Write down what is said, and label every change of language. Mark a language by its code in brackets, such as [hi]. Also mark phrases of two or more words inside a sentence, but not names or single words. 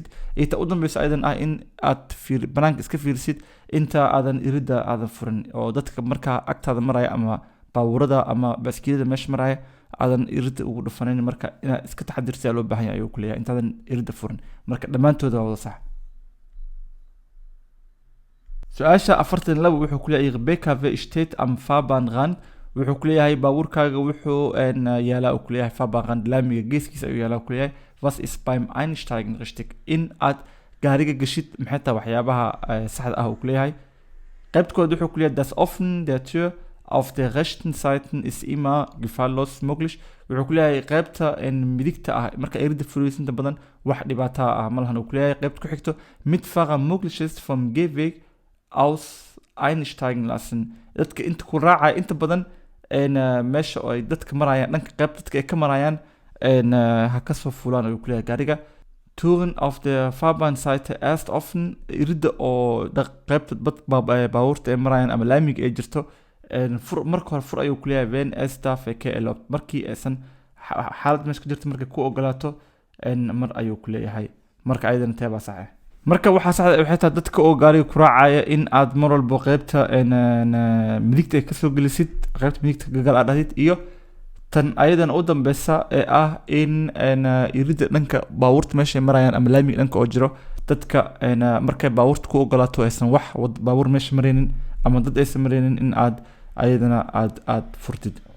[so] iyo ta u dambayso ayadan ah in aad banaanka iska fiirisid inta aadan irida aadan furin oo dadka markaa agtaada maraya ama baabuurada ama baaskiilada meesha maraya aadan irida ugu dhufanayn. marka inaad iska taxadirtid loo baahan yahay ayuu ku leeyahay intaadan irida furin. marka dhammaantood waa wada sax. su-aasha 42 wuxuu ku leeyahay [de] BKW steht am Fahrbahnrand, [so] wuxuu ku leeyahay baabuurkaaga wuxuu yaalaa uu ku leeyahay Fahrbahnrand, laamiga geeskiisa ayuu yaalaa ku leeyahay. [de] was ist beim Einsteigen richtig? [so] in aad gaariga gashid maxay tahay waxyaabaha saxda ah uu ku leeyahay. qaybta koowaad wuxuu ku leeyahay [de] das Öffnen der Tür auf der rechten Seite ist immer gefahrlos möglich. [so] wuxuu ku leeyahay qaybta midigta ah marka irida furiisinta badan wax dhibaato ah ma lahan uu ku leeyahay. qaybta ku xigto [de] Mitfahrer möglich ist vom Gehweg aus einsteigen lassen, [so] dadka inta ku raacaya inta badan meesha oo ay dadka marayaan dhanka qayb dadka ay ka marayaan ha ka soo fulaan ayuu ku leeyahay gaariga. [de] Touren auf der Fahrbahnseite erst offen, [so] irida oo qaybta baabuurta ay marayaan ama laamiga ay jirto marka hore fur ayuu ku leeyahay [de] wenn es da Verkehr erlaubt, [so] markii aysan xaalad meesha ka jirta markay ku ogolaato mar ayuu ku leeyahay. marka ayadana teebaa sax ah. marka waxaa saxda waxay tahay dadka oo gaariga ku raacaya in aad mar walba qaybta midigta ay kasoo gelisid, qaybta midigta gadaal aad dhahdid. iyo tan ayadan u dambeysa ee ah in irida dhanka baabuurta meesha marayaan ama laamiga dhanka oo jiro dadka markay baabuurta ku ogolaato aysan wax baabuur meesha maraynin ama dad aysan maraynin in aad ayadana aad furtid.